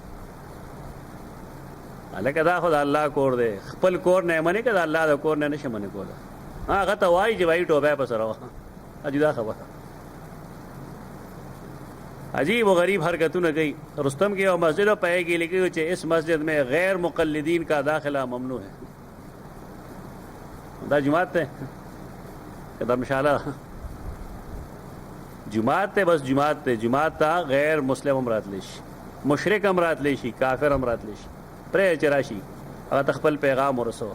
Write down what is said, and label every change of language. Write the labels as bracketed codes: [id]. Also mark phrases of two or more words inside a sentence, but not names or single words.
[ps] هلکه دا خو د الله کور دی، خپل کور نه یې منې که د الله د کور نه نه شي منې کولی. هغه ته وایي چې وایي ټوپی په سره وه، جدا خبره. عجیب و غریب حرکتونه کوي. [ur] رستم کی یو مسجد و پہے کی لکھی چې اس مسجد میں غیر مقلدین کا داخلہ ممنوع ہے. [ps] دا جماعت ته که دھرمشالا جماعت ته، بس جماعت ته، جماعت ته غیر مسلم هم راتلی شي، مشرک هم راتلی شي، کافر هم راتلی شي، پرې چې راشي هغه ته خپل پیغام ورسوه.